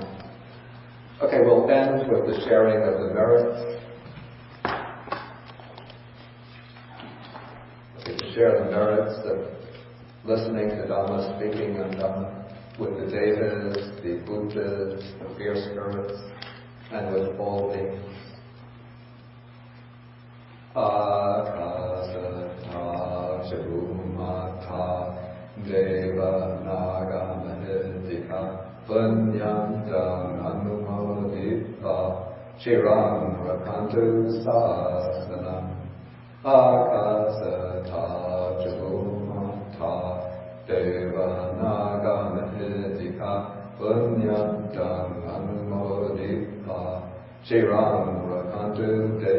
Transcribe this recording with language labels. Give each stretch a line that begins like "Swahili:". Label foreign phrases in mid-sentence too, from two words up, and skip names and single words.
English: Okay, we'll end with the sharing of the merits. Okay, to share the merits of listening to Dhamma, speaking on Dhamma, with the Devas, the Buddhas, the fierce spirits, and with all beings.
Pali: Akasata Chabumata Deva Naga Mahidika Punyantang Anumodita Chiram Rakantu Sasanam Akasata Chabumata Deva Naga Mahidika Punyantang Anumodita Chiram Rakantu